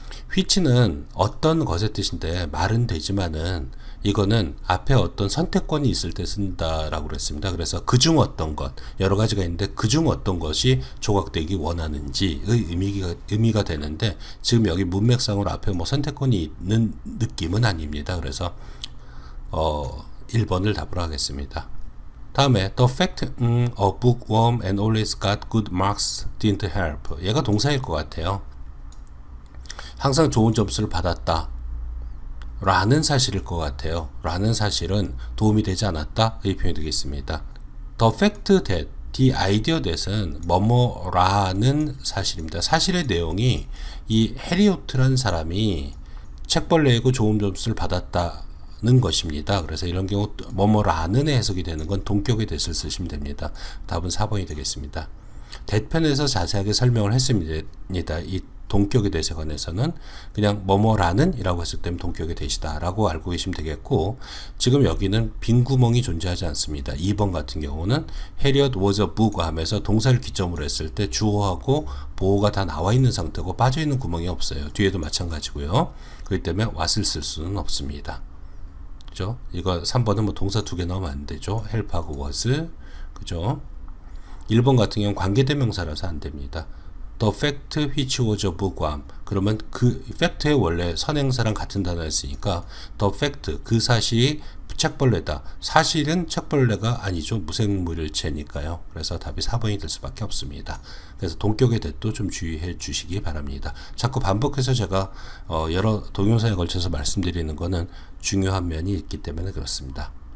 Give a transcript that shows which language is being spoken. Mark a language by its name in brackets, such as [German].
[Korean] which는 어떤 것의 뜻인데 말은 되지만은 이거는 앞에 어떤 선택권이 있을 때 쓴다라고 그랬습니다. 그래서 그중 어떤 것, 여러 가지가 있는데 그중 어떤 것이 조각되기 원하는지의 의미가 되는데 지금 여기 문맥상으로 앞에 뭐 선택권이 있는 느낌은 아닙니다. 그래서 1번을 답으로 하겠습니다. 다음에 [English] the fact a bookworm and always got good marks didn't help. [Korean] 얘가 동사일 것 같아요. 항상 좋은 점수를 받았다 라는 사실일 것 같아요. 라는 사실은 도움이 되지 않았다 이 표현이 되겠습니다. The fact that, the idea that은 뭐뭐라는 사실입니다. 사실의 내용이 이 해리오트라는 사람이 책벌레이고 좋은 점수를 받았다는 것입니다. 그래서 이런 경우 뭐뭐라는 해석이 되는 건 동격의 that을 쓰시면 됩니다. 답은 4번이 되겠습니다. that 편에서 자세하게 설명을 했습니다. 이 동격의 that에 관해서는 그냥 뭐뭐라는 이라고 했을 때는 동격의 that이다 라고 알고 계시면 되겠고, 지금 여기는 빈 구멍이 존재하지 않습니다. 2번 같은 경우는 [English] Harriet was a book [Korean] 하면서 동사를 기점으로 했을 때 주어하고 보어가 다 나와 있는 상태고 빠져 있는 구멍이 없어요. 뒤에도 마찬가지고요. 그렇기 때문에 what을 쓸 수는 없습니다. 그죠? 이거 3번은 뭐 동사 2개 넣으면 안 되죠. help하고 was. 그죠? 1번 같은 경우는 관계대명사라서 안 됩니다. [English] The fact which was a bookworm. [Korean] 그러면 그 fact의 원래 선행사랑 같은 단어였으니까 the fact, 그 사실이 책벌레다. 사실은 책벌레가 아니죠. 무생물체니까요. 그래서 답이 4번이 될 수밖에 없습니다. 그래서 동격의 that도 좀 주의해 주시기 바랍니다. 자꾸 반복해서 제가 여러 동영상에 걸쳐서 말씀드리는 거는 중요한 면이 있기 때문에 그렇습니다.